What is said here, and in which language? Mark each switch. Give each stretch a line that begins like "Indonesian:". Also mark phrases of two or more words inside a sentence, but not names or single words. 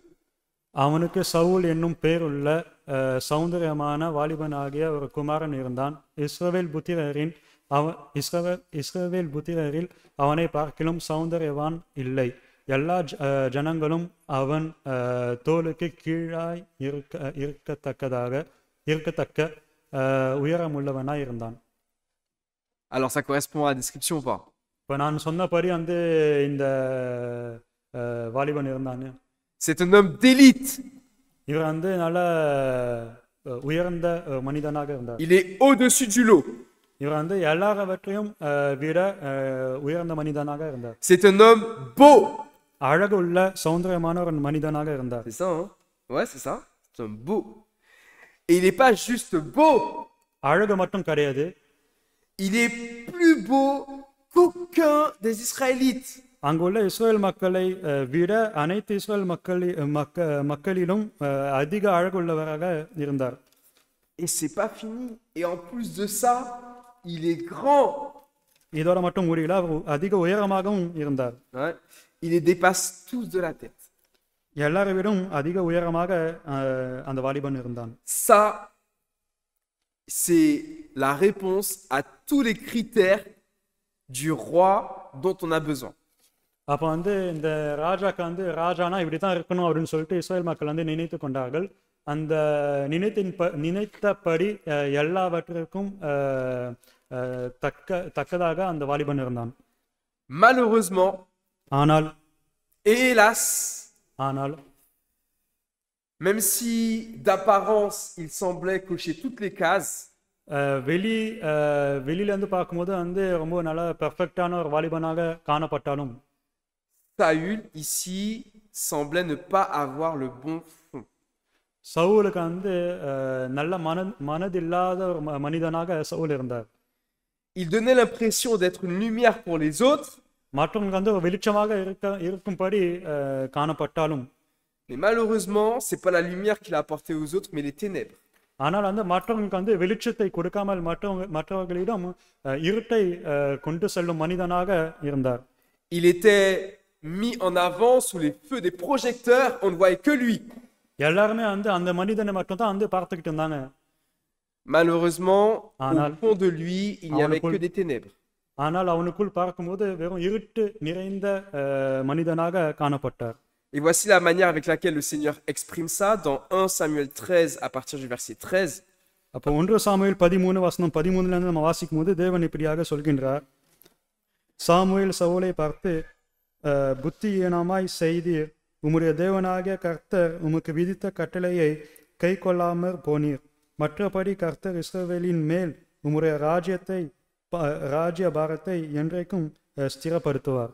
Tamil: அவனுக்கு சவுல் என்னும் பேருள்ள சௌந்தரியமான வாலிபனாகிய ஒரு குமாரன் இருந்தான். இஸ்ரவேல் புத்திரரில் அவனை பார்க்கிலும் சௌந்தரியவான் இல்லை. எல்லா ஜனங்களும் அவன் தோலுக்கு கீழாய் இருக்கத்தக்க உயரமுள்ளவனாய் இருந்தான்.
French: Alors ça correspond à la description ou pas?
Tamil: இப்போ நான் சொன்னபடி வந்து இந்த வாலிபன் இருந்தானே,
French: C'est un homme d'élite.
Tamil: இவர் வந்து நல்ல உயர்ந்த மனிதனாக இருந்தார்.
French: Il est au-dessus du lot.
Tamil: இவர் வந்து எல்லாவற்றையும் விட உயர்ந்த மனிதனாக இருந்தார்.
French: C'est un homme beau.
Tamil: அழகு உள்ள சௌந்தரியமான ஒரு மனிதனாக இருந்தார்.
French: C'est ça, hein? Ouais, c'est ça. C'est un beau. Et il n'est pas juste beau.
Tamil: அழகு மட்டும் கிடையாது,
French: Il est plus beau qu'aucun des Israélites.
Tamil: அங்குள்ள இஸ்ரேல் மக்களை விட அனைத்து இஸ்ரேல் மக்களிலும் அதிக அழகுள்ளவராக இருந்தார்.
French: Et c'est pas fini. Et en plus de ça, il est grand.
Tamil: இதோட மட்டும் முடியல, அவர் அதிக உயரமாகவும் இருந்தார்.
French: Ouais. Il les dépasse tous de la tête.
Tamil: எல்லாரை விடும் அதிக உயரமாக அந்த வாலிபன் இருந்தான்.
French: Ça, c'est la réponse à tous les critères du roi dont on a besoin.
Tamil: அப்போ வந்து இந்த ராஜாக்கு வந்து ராஜானா இப்படி தான் இருக்கணும் அப்படின்னு சொல்லிட்டு இஸ்ரேல் மக்கள் வந்து நினைத்து கொண்டார்கள். அந்த நினைத்தபடி எல்லாவற்றிற்கும் தக்கதாக அந்த வாலிபன் இருந்தான்.
French: Malheureusement,
Tamil: ஆனால்
French: et hélas, même si d'apparence il semblait cocher toutes les cases,
Tamil: வெளியிலேருந்து பார்க்கும்போது வந்து ரொம்ப நல்ல பெர்ஃபெக்டான ஒரு வாலிபனாக காணப்பட்டாலும்
French: Saül ici semblait ne pas avoir le bon fond.
Tamil: சவுலுக்கு வந்து நல்ல மனதில்லாத ஒரு மனிதனாக சவுல் இருந்தார்.
French: Il donnait l'impression d'être une lumière pour les autres,
Tamil: மற்றவங்களுக்கு வந்து ஒரு வெளிச்சமாக இருக்கும்படி காணப்பட்டாலும்
French: mais malheureusement, c'est pas la lumière qu'il a apportée aux autres, mais les ténèbres.
Tamil: ஆனால் வந்து மற்றவங்களுக்கு வந்து வெளிச்சத்தை கொடுக்காமல் மற்றவர்களிடம் இருட்டை கொண்டு செல்லும் மனிதனாக இருந்தார்.
French: Il était mis en avant sous les feux des projecteurs, on ne voyait que lui.
Tamil: எல்லாருமே வந்து அந்த மனிதனை மட்டும் தான் வந்து பார்த்துக்கிட்டு இருந்தாங்க.
French: Malheureusement, au fond de lui, il n'y avait que des ténèbres.
Tamil: ஆனால் அவனுக்குள் பார்க்கும்போது வெறும் இருட்டு நிறைந்த மனிதனாக காணப்பட்டார்.
French: Et voici la manière avec laquelle le Seigneur exprime ça dans 1 Samuel 13 à partir du verset 13.
Tamil: அப்போ 1 சாமுவேல் 13 வசனம் 13ல இருந்து நம்ம வாசிக்கும்போது தேவன் இப்படியாக சொல்கின்றார். சாமுவேல் சவுலை பார்த்து, புத்தியீனமாய் செய்தீர், உம்முடைய தேவனாகிய கர்த்தர் உமக்கு விதித்த கட்டளையை கை கொள்ளாமற் போனீர். மற்றபடி கர்த்தர் இஸ்ரவேலின் மேல் உம்முடைய ராஜ்ய பாரத்தை என்றைக்கும் ஸ்திரப்படுத்துவார்.